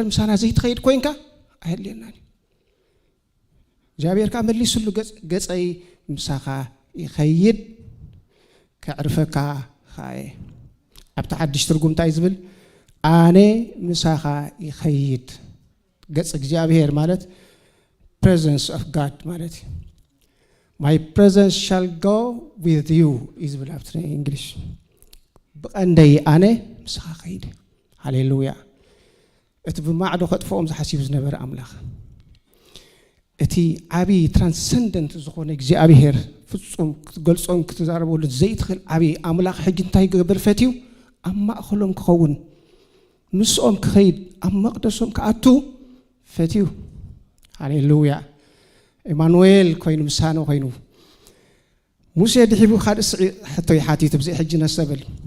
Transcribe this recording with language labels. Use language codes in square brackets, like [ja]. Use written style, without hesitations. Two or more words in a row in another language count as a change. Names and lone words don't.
[ti] ምሳና ዘይትኸይድ ኮይንካ ኣየድልየናን እዩ እግዚአብሔር ከዓ መሊሱሉ ገጸይ ምሳኻ ይኸይድ ከዕርፈካ ኸየ ኣብቲ ሓድሽ ትርጉም እንታይ ዝብል ኣነ ምሳኻ ይኸይድ ገጽ እግዚአብሔር ማለት [en] presence of God [ti] ማለት እዩ [en] my presence shall go with you [ti] is ዝብል ኣብቲ እንግሊሽ ብቐንደይ ኣነ ምሳኻ ኸይድ ሃሌሉያ እቲ ብማዕዶ ከጥፍኦም ዝሓሲቡ ዝነበረ ኣምላኽ እቲ ዓብይ ትራንሰንደንት ዝኾነ እግዚአብሔር ፍጹም ክትገልጾም ክትዛረበሉ ዘይትኽእል ዓብይ ኣምላኽ ሕጂ እንታይ ክገብር ፈትዩ ኣብ ማእኸሎም ክኸውን ምስኦም ክኸይድ ኣብ መቕደሶም ክኣቱ ፈትዩ ሃሌሉያ ኢማኑኤል ኮይኑ ምሳኖ ኮይኑ ሙሴ ድሒቡ ካልእ ሕቶ ይሓቲት ብዘይ ሕጂ ነሰብል